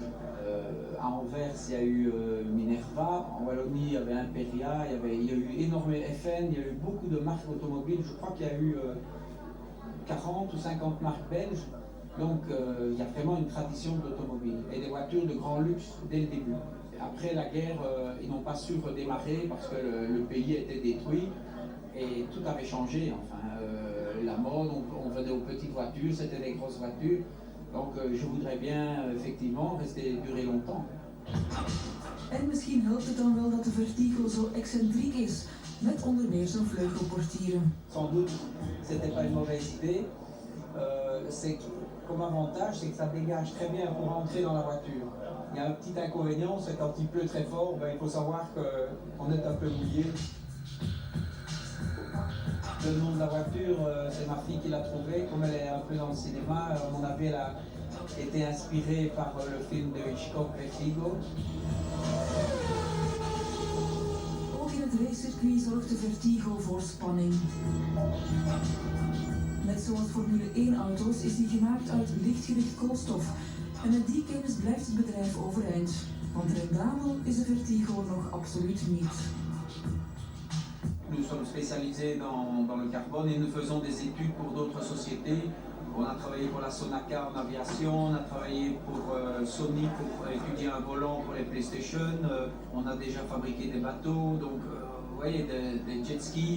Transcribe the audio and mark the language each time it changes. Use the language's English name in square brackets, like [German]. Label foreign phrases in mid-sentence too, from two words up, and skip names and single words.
[French] À Anvers, il y a eu Minerva, en Wallonie, il y avait Imperia, il y a eu énormément FN, il y a eu beaucoup de marques automobiles, je crois qu'il y a eu 40 ou 50 marques belges, Donc il y a vraiment une tradition de l'automobile et des voitures de grand luxe dès le début. Après la guerre, ils n'ont pas su redémarrer parce que le pays était détruit et tout avait changé. Enfin, la mode, on venait aux petites voitures, c'était des grosses voitures. Donc je voudrais bien effectivement rester durer longtemps. [Dutch] En misschien helpt het dan wel dat de Vertigo zo excentriek is, met onder meer zijn vleugelportieren. [French] Sans doute, c'était pas une mauvaise idée. Comme avantage, c'est que ça dégage très bien pour entrer dans la voiture. Il y a un petit inconvénient, c'est quand il pleut très fort, ben, il faut savoir qu'on est un peu mouillé. Le nom de la voiture, c'est ma fille qui l'a trouvé. Comme elle est un peu dans le cinéma, à mon avis, elle a été inspirée par le film de Hitchcock, Vertigo. [Dutch] Ook in het racecircuit zorgt de Vertigo voor spanning. Net zoals Formule 1-auto's is die gemaakt uit lichtgewicht koolstof. En met die kennis blijft het bedrijf overeind. Want rendabel is de Vertigo nog absoluut niet. [French] Nous sommes spécialisés dans le carbone et nous faisons des études pour d'autres sociétés. On a travaillé pour la Sonaca en aviation, on a travaillé pour Sony pour étudier un volant pour les PlayStation. On a déjà fabriqué des bateaux, donc vous voyez, des jet skis.